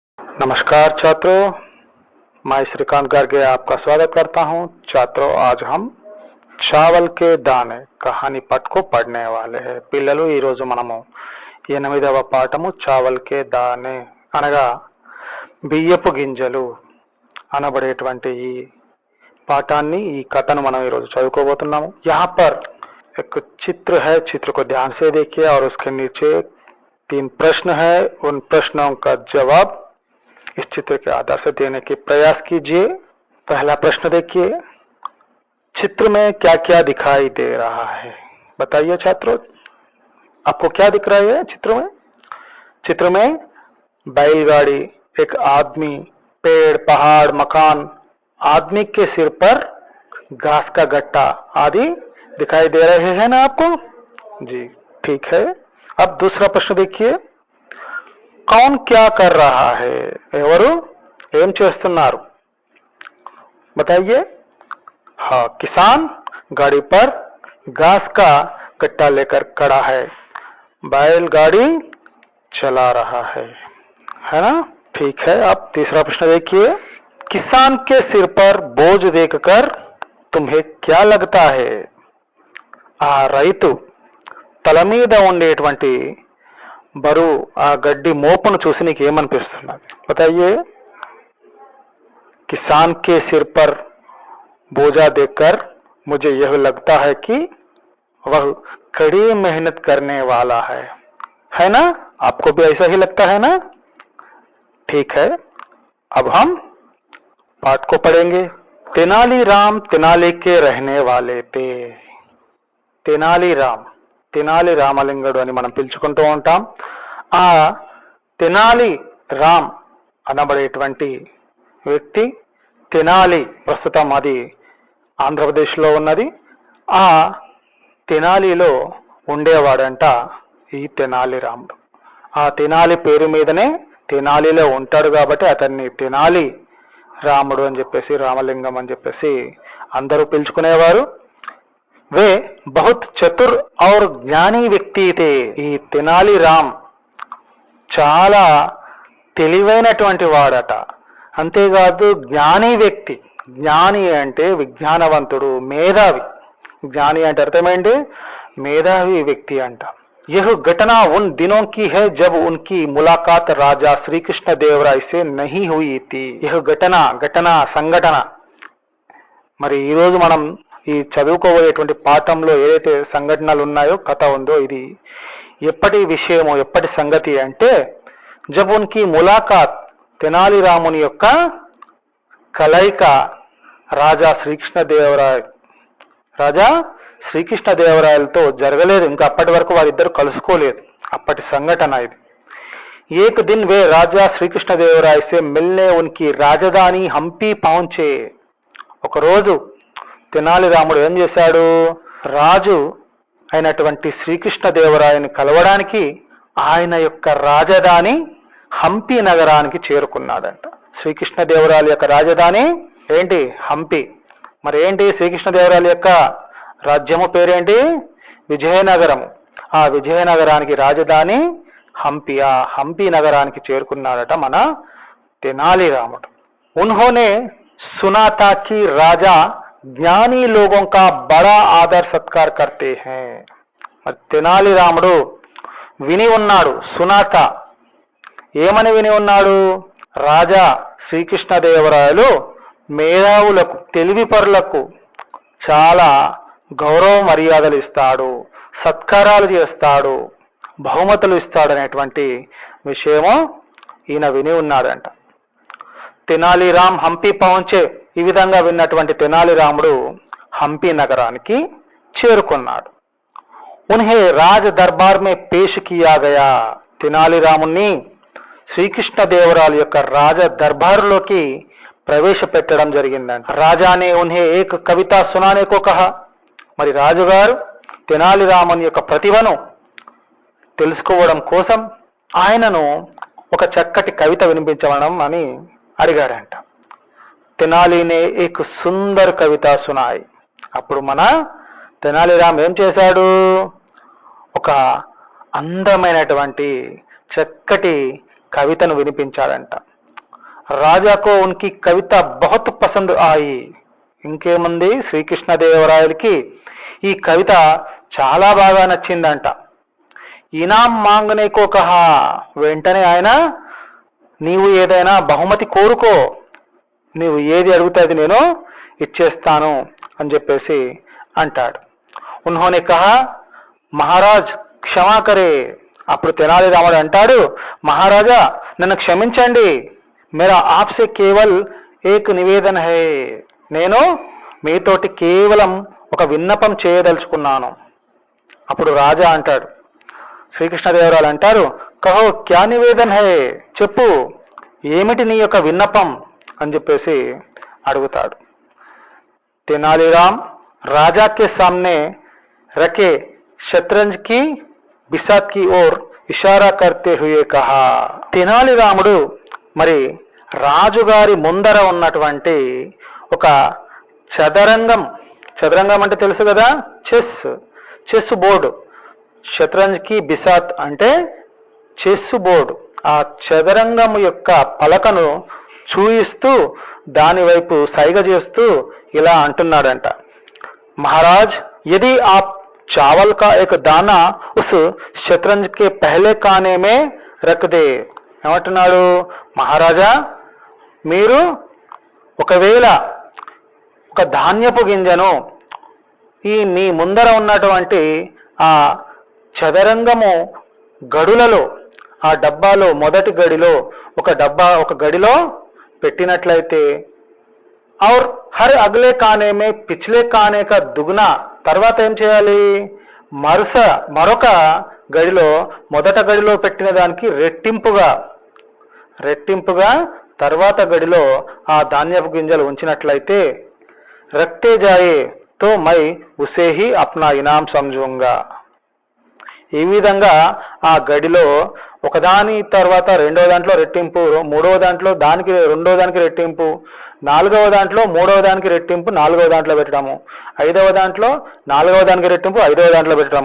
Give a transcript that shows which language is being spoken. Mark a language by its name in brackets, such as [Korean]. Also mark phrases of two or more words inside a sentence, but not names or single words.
[Hindi] नमस्कार छात्रों, मैं श्रीकांत गार्गे आपका स्वागत करता हूं। छात्रों, आज हम चावल के दाने कहानी पाठ को पढ़ने वाले हैं। [Telugu] పిల్లలు ఈ రోజు మనము 8వ పాఠము [Hindi] चावल के दाने [Telugu] అనగా బియ్యపు గింజలు అనబడేటువంటి ఈ పాఠాన్ని ఈ కథను మనం ఈ రోజు చదువుకోబోతున్నాము। [Hindi] यहाँ पर एक चित्र है, चित्र को ध्यान से देखिए और उसके नीचे 3 प्रश्न है। उन प्रश्नों का जवाब इस चित्र के आधार से देने की प्रयास कीजिए। पहला प्रश्न देखिए, चित्र में क्या क्या दिखाई दे रहा है? बताइए छात्रों, आपको क्या दिख रहा है चित्र में? चित्र में बैलगाड़ी, एक आदमी, पेड़, पहाड़, मकान, आदमी के सिर पर घास का गट्टा आदि दिखाई दे रहे हैं ना आपको? जी ठीक है। अब दूसरा प्रश्न देखिए, कौन क्या कर रहा है? [Telugu] ఎవరు ఏం చేస్తున్నారు? [Hindi] बताइए। हाँ, किसान गाड़ी पर घास का गट्टा लेकर खड़ा है, बैलगाड़ी चला रहा है ना? ठीक है। अब तीसरा प्रश्न देखिए, किसान के सिर पर बोझ देखकर तुम्हें क्या लगता है? [Telugu] ఆ రైతు తల మీద ఉండేటువంటి బరువు, ఆ గడ్డి మోపును చూసి నీకు ఏమనిపిస్తున్నది? [Hindi] बताइए। किसान के सिर पर बोझा देखकर मुझे यह लगता है कि वह कड़ी मेहनत करने वाला है ना? आपको भी ऐसा ही लगता है ना? ठीक है। अब हम पाठ को पढ़ेंगे। तेनालीराम तेनाली के रहने वाले थे। [Telugu] తెనాలి రామలింగడు అని మనం పిలుచుకుంటూ ఉంటాం। ఆ తెనాలి రామ్ అనబడేటువంటి వ్యక్తి, తెనాలి ప్రస్తుతం అది ఆంధ్రప్రదేశ్లో ఉన్నది, ఆ తెనాలిలో ఉండేవాడంట ఈ తెనాలి రాముడు। ఆ తెనాలి పేరు మీదనే తెనాలిలో ఉంటాడు కాబట్టి అతన్ని తెనాలి రాముడు అని చెప్పేసి, రామలింగం అని చెప్పేసి అందరూ పిలుచుకునేవారు। [Hindi] वे बहुत चतुर और ज्ञानी व्यक्ति थे। [Telugu] ఈ తెనాలి రామ్ చాలా తెలివైనటువంటి వాడట, అంతేకాదు జ్ఞాని వ్యక్తి। జ్ఞాని అంటే విజ్ఞానవంతుడు, మేధావి। జ్ఞాని అంటే అర్థమేంటి? మేధావి వ్యక్తి అంట। [Hindi] यह घटना उन दिनों की है जब उनकी मुलाकात राजा श्री कृष्ण देवराय से नहीं हुई थी। यह घटना సంఘటన। [Telugu] మరి ఈ రోజు మనం ఈ చదువుకోబోయేటువంటి పాఠంలో ఏదైతే సంఘటనలు ఉన్నాయో, కథ ఉందో, ఇది ఎప్పటి విషయమో, ఎప్పటి సంగతి అంటే, [Hindi] जब उनकी मुलाकात, [Telugu] తెనాలి రాముని యొక్క కలయిక రాజా శ్రీకృష్ణదేవరాయలతో జరగలేదు, ఇంకా అప్పటి వరకు వారిద్దరు కలుసుకోలేదు, అప్పటి సంఘటన ఇది। [Hindi] एक दिन वे राजा श्री कृष्ण देवराय से मिलने उनकी राजधानी हंपी पहुंचे। [Telugu] ఒక రోజు తెనాలి రాముడు ఏం చేశాడు? రాజు అయినటువంటి శ్రీకృష్ణదేవరాయని కలవడానికి ఆయన యొక్క రాజధాని హంపి నగరానికి చేరుకున్నాడంట। శ్రీకృష్ణదేవరాయల యొక్క రాజధాని ఏంటి? హంపి। మరి ఏంటి శ్రీకృష్ణదేవరాయల యొక్క రాజ్యము పేరేంటి? విజయనగరము। ఆ విజయనగరానికి రాజధాని హంపి। ఆ హంపి నగరానికి చేరుకున్నాడట మన తెనాలి రాముడు। [Hindi] उन्होंने सुना था कि राजा ज्ञानी लोगों का बड़ा आदर सत्कार करते हैं। [Telugu] తెనాలి రాముడు విని ఉన్నాడు, సునాత ఏమని విని ఉన్నాడు? రాజా శ్రీకృష్ణదేవరాయలు మేధావులకు, తెలివిపరులకు చాలా గౌరవ మర్యాదలు ఇస్తాడు, సత్కారాలు చేస్తాడు, బహుమతులు ఇస్తాడనేటువంటి విషయము ఈయన విని ఉన్నాడంట। తెనాలి రామ్ హంపి పహుంచే, ఈ విధంగా విన్నటువంటి తెనాలి రాముడు హంపి నగరానికి చేరుకున్నాడు। [Hindi] उन्हें राज दरबार में पेश किया गया। [Telugu] తెనాలి రాముని శ్రీకృష్ణదేవరాయల యొక్క రాజ దర్బారులోకి ప్రవేశపెట్టడం జరిగిందంట। [Hindi] राजा ने उन्हें एक कविता सुनाने को कहा। [Telugu] మరి రాజుగారు తెనాలి రాముని యొక్క ప్రతిభను తెలుసుకోవడం కోసం ఆయనను ఒక చక్కటి కవిత వినిపించడం అని అడిగాడంట। [Hindi] तेनाली ने एक सुंदर कविता सुनाई। [Telugu] అప్పుడు మన తెనాలి రామ్ ఏం చేశాడు? ఒక అందమైనటువంటి చక్కటి కవితను వినిపించాడంట। [Hindi] राजा को उनकी कविता बहुत पसंद आई. [Telugu] ఇంకేముంది, శ్రీకృష్ణదేవరాయలకి ఈ కవిత చాలా బాగా నచ్చిందంట. [Hindi] इनाम मांगने को कहा, [Telugu] వెంటనే ఆయన నీవు ఏదైనా బహుమతి కోరుకో, నీవు ఏది అడిగితే అది నేను ఇచ్చేస్తాను అని చెప్పేసి అంటాడు. [Hindi] उन्होंने कहा महाराज क्षमा करें. [Telugu] అప్పుడు తెనాలి రాముడు అంటాడు, మహారాజా నన్ను క్షమించండి, [Hindi] मेरा आपसे केवल एक निवेदन है, [Telugu] నేను మీతోటి కేవలం ఒక విన్నపం చేయదలుచుకున్నాను. అప్పుడు రాజా అంటాడు, శ్రీకృష్ణదేవరాయలు అంటారు, [Hindi] कहो क्या निवेदन है, [Telugu] చెప్పు ఏమిటి నీ యొక్క విన్నపం అని చెప్పేసి అడుగుతాడు. [Hindi] तेनालीराम राजा के सामने रखे शतरंज की बिसात की ओर इशारा करते हुए कहा. [Telugu] తెనాలి రాముడు మరి రాజుగారి ముందర ఉన్నటువంటి ఒక చదరంగం, చదరంగం అంటే తెలుసు కదా, [English] chess board, [Hindi] शतरंज की बिसात [Telugu] అంటే [English] chess board, [Telugu] ఆ చదరంగం యొక్క పలకను చూయిస్తూ దాని వైపు సైగ చేస్తూ ఇలా అంటున్నాడంట, [Hindi] మహారాజ్ यदि आप चावल का एक दाना उस शतरंज के पहले काने में रख दे. [Telugu] ఏమంటున్నాడు, మహారాజా మీరు ఒకవేళ ఒక ధాన్యపు గింజను ఈ నీ ముందర ఉన్నటువంటి ఆ చదరంగము గడులలో, ఆ డబ్బాలో మొదటి గడిలో ఒక గడిలో పెట్టినట్లయితే, [Hindi] और हर अगले काने में पिछले काने का दुगना, [Telugu] తర్వాత ఏం చేయాలి, మరొక గడిలో మొదట గడిలో పెట్టిన దానికి రెట్టింపుగా తర్వాత గడిలో ఆ ధాన్యపు గింజలు ఉంచినట్లయితే, [Hindi] रखते जाएं तो मैं उसे ही अपना इनाम समझूंगा. [Telugu] ఈ విధంగా ఆ గడిలో ఒకదాని తర్వాత రెండవ దాంట్లో రెట్టింపు, మూడవ దాంట్లో దానికి రెండవ దానికి రెట్టింపు, నాలుగవ దాంట్లో మూడవ దానికి రెట్టింపు నాలుగవ దాంట్లో పెట్టడము, ఐదవ దాంట్లో నాలుగవ దానికి రెట్టింపు ఐదవ దాంట్లో పెట్టడం.